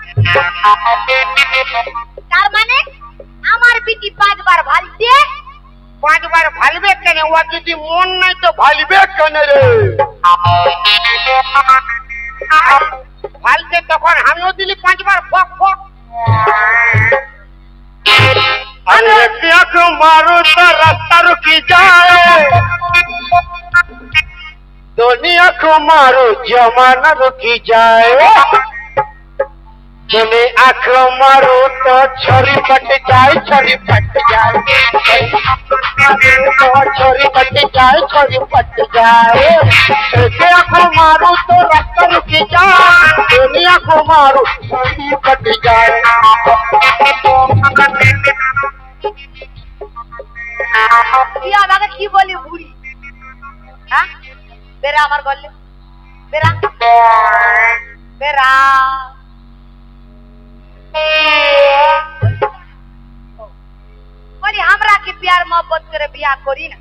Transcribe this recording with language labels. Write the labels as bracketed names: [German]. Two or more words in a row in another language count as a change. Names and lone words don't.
[Bangla] তার মানে আমার বিটি 5 বার ভালছে? 5 বার ভালবে কেন? ও যদি মন নাই তো ভালবে কেন রে? ভালতে তখন আমিও দিলি 5 বার ফক ফক। [Hindi] अरे आँख मारो तो रास्ता रुकी जाए, दुनिया को मारो जमाना रुकी जाए। तुमने आँख मारो तो छोरी पट जाए, छोरी पट जाए, तो छोरी पट जाए, छोरी पट जाए। ऐसे आँख मारो तो रास्ता रुकी जाए, दुनिया को मारो छोरी पट जाए। [Bangla] তুই আমাকে কি বলি বুড়ি? হ্যাঁ, বেরা আমার গল্লে, বেরা বেরা। বলি আমরা কি [Hindi] प्यार मोहब्बत [Bangla] করে বিয়া করি না?